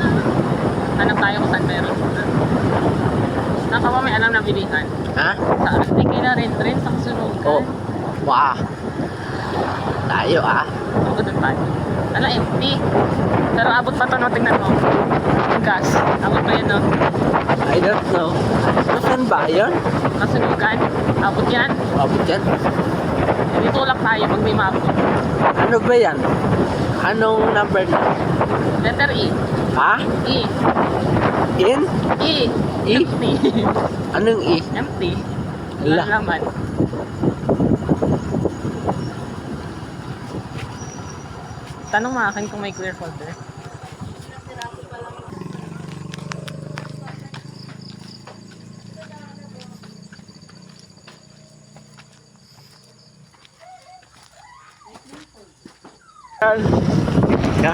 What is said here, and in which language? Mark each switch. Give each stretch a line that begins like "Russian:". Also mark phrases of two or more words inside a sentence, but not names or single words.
Filipino: Hanap tayo kung saan meron. Naka ba may alam na bilihan? Ha? Saan? Hindi kaya rin sa kasunugan. Oh. Wow. Tayo ah. Ako doon tayo. Ano, empty. Pero abot pa ito, no? Tingnan mo. Yung gas. Abot pa yun, no?
English: I don't know.
Filipino: Saan ba yun? Kasunugan. Abot yan. Abot yan. Dito lang tayo pag may map. Ano ba yan? Anong number na? Letter E. Ha? E. In? E. E? Empty. Anong E? Empty. Ala. Walang laman. Tanong mo akin kung may clear folder. Yeah.